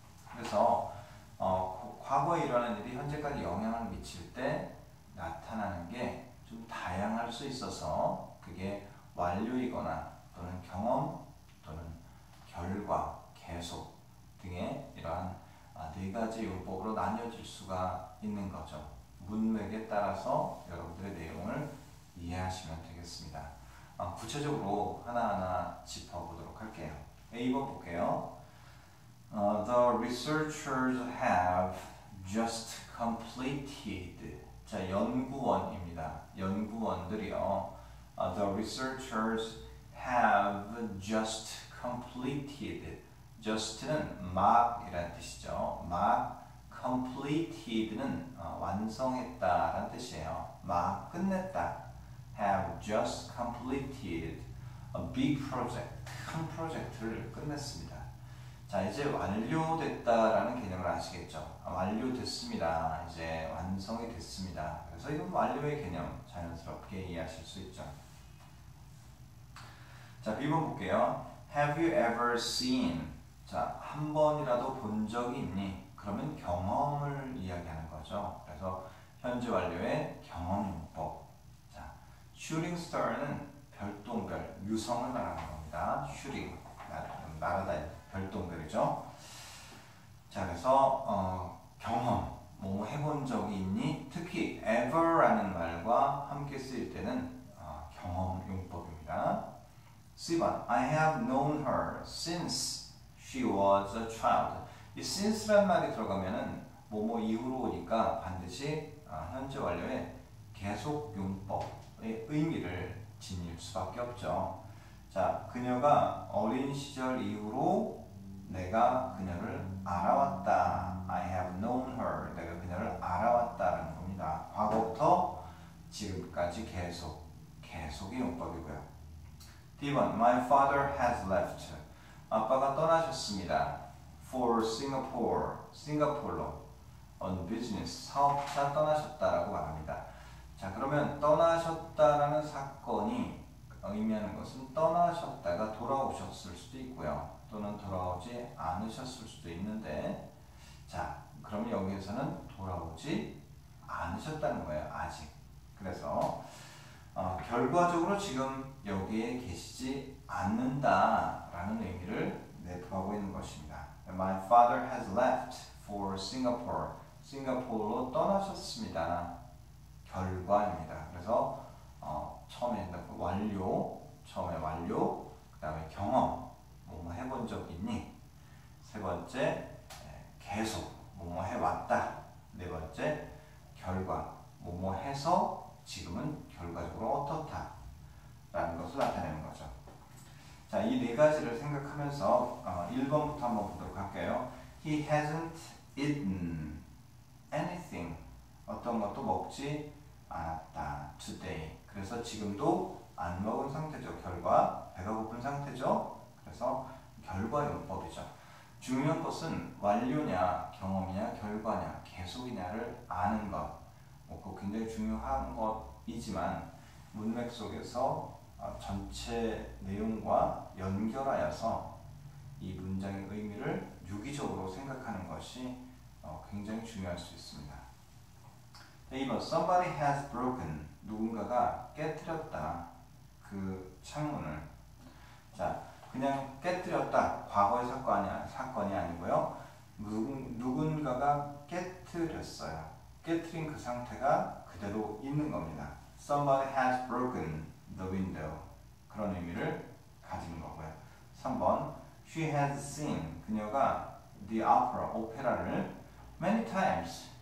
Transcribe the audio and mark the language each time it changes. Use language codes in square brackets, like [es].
[ko] 그래서 과거에 일어난 일이 현재까지 영향을 미칠 때 나타나는 게 좀 다양할 수 있어서 그게 완료이거나 또는 경험 또는 결과, 계속 등의 이러한 네 가지 용법으로 나뉘어질 수가 있는 거죠. 문맥에 따라서 여러분들의 내용을 이해하시면 되겠습니다. 구체적으로 하나하나 짚어보도록 할게요. A번 볼게요. [en] The researchers have just completed. [ko] 자, 연구원입니다. 연구원들이요. [en] The researchers have just completed. [ko] just는 막이라는 뜻이죠. 막. completed는 완성했다라는 뜻이에요. 막 끝냈다. [en] have just completed a big project. [ko] 큰 프로젝트를 끝냈습니다. 자, 이제 완료됐다라는 개념을 아시겠죠? 완료됐습니다. 이제 완성이 됐습니다. 그래서 이건 완료의 개념 자연스럽게 이해하실 수 있죠. 자, B번 볼게요. [en] Have you ever seen? [ko] 자, 한 번이라도 본 적이 있니? 그러면 경험을 이야기하는 거죠. 그래서 현재 완료의 경험 용법. 자, shooting star는 별똥별, 유성을 말하는 겁니다. shooting, 날아다 별똥별이죠. 자, 그래서 경험, 뭐 해본 적이 있니? 특히 ever라는 말과 함께 쓰일 때는 경험 용법입니다. [en] C번, I have known her since she was a child. [ko] 이 since란 말이 들어가면은 뭐뭐 이후로 오니까 반드시 현재 완료의 계속 용법의 의미를 지닐 수밖에 없죠. 자, 그녀가 어린 시절 이후로 내가 그녀를 알아왔다. [en] I have known her. [ko] 내가 그녀를 알아왔다라는 겁니다. 과거부터 지금까지 계속의 용법이고요. [en] D번, My father has left. [ko] 아빠가 떠나셨습니다. [en] For Singapore. [ko] 싱가포르로. [en] On business. [ko] 사업차 떠나셨다라고 말합니다. 자, 그러면 떠나셨다라는 사건이 의미하는 것은 떠나셨다가 돌아오셨을 수도 있고요. 또는 돌아오지 않으셨을 수도 있는데, 자, 그러면 여기에서는 돌아오지 않으셨다는 거예요. 아직. 그래서 결과적으로 지금 여기에 계시지 않는다라는 의미를 내포하고 있는 것입니다. [en] My father has left for Singapore. [ko] 싱가포르로 떠나셨습니다. 결과입니다. 그래서 처음에 처음에 완료, 그 다음에 경험, 뭐뭐 해본 적 있니? 세 번째, 계속, 뭐뭐 해왔다. 네 번째, 결과, 뭐뭐 해서 지금은 결과적으로 어떻다 라는 것을 나타내는 거죠. 자, 이 네 가지를 생각하면서 1번부터 한번 보도록 할게요. [en] He hasn't eaten anything. [ko] 어떤 것도 먹지 않았다. [en] Today. [ko] 그래서 지금도 안 먹은 상태죠. 결과. 배가 고픈 상태죠. 그래서 결과 용법이죠. 중요한 것은 완료냐, 경험이냐, 결과냐, 계속이냐를 아는 것. 그거 굉장히 중요한 것이지만 문맥 속에서 전체 내용과 연결하여서 이 문장의 의미를 유기적으로 생각하는 것이 굉장히 중요할 수 있습니다. [en] 2번 Somebody has broken. [ko] 누군가가 깨뜨렸다. 그 창문을. 자, 그냥 깨뜨렸다. 과거의 사건이 아니고요. 누군가가 깨뜨렸어요. 깨뜨린 그 상태가 그대로 있는 겁니다. [en] Somebody has broken the window. [ko] 그런 의미를 가진 거고요. [en] 3번 She has seen. [ko] 그녀가 the opera, 오페라를 [en] many times.